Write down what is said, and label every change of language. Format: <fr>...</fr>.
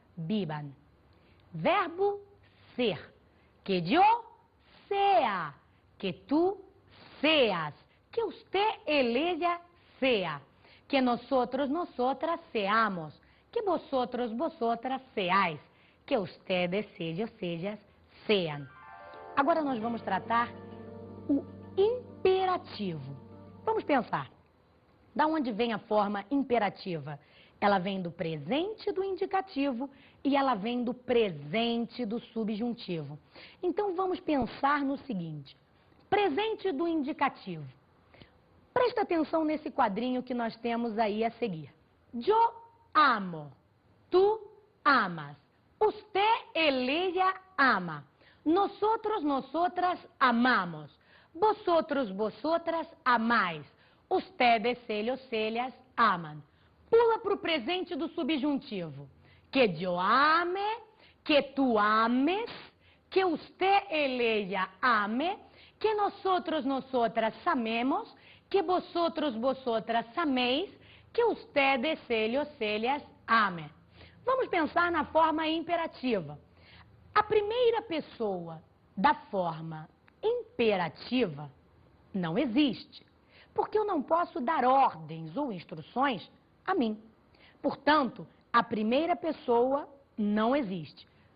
<es>vivan. Verbo ser. Que yo sea. Que tú seas. Que usted, él, ella sea. Que nosotros, nosotras seamos. Que vosotros, vosotras seáis. Que ustedes, ellos, ellas sean.</es> <pt>Agora nós vamos tratar o imperativo. Vamos pensar. Da onde vem a forma imperativa? Ela vem do presente do indicativo e ela vem do presente do subjuntivo. Então vamos pensar no seguinte. Presente do indicativo. Presta atenção nesse quadrinho que nós temos aí a seguir.</pt> <es>Yo amo. Tu amas. Usted, él, ella ama. Nosotros, nosotras amamos. Vosotros, vosotras amáis. Ustedes, ellos, ellas aman.</es> <pt>Pula para o presente do subjuntivo.</pt> <es>Que yo ame, que tu ames, que usted, él, ella ame, que nosotros, nosotras amemos, que vosotros, vosotras améis, que ustedes, ellos, ellas amem.</es> <pt>Vamos pensar na forma imperativa. A primeira pessoa da forma imperativa não existe, porque eu não posso dar ordens ou instruções a mim. Portanto, a primeira pessoa não existe.</pt>